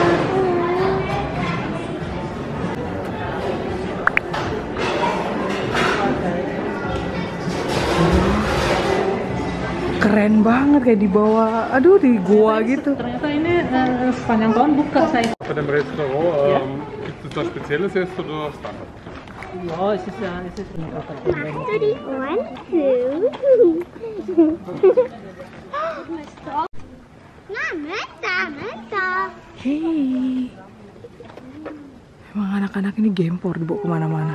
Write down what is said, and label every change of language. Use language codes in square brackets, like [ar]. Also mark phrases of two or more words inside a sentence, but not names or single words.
[id] Keren banget kayak di bawah, aduh di goa gitu. Ternyata ini sepanjang tahun buka saya. [de] Bei dem Restaurant gibt es da spezielles Essen oder Standard? Ja, es ist nicht auch ein Problem. 1, 2. [id] Hei, emang anak-anak ini gempor dibawa kemana-mana.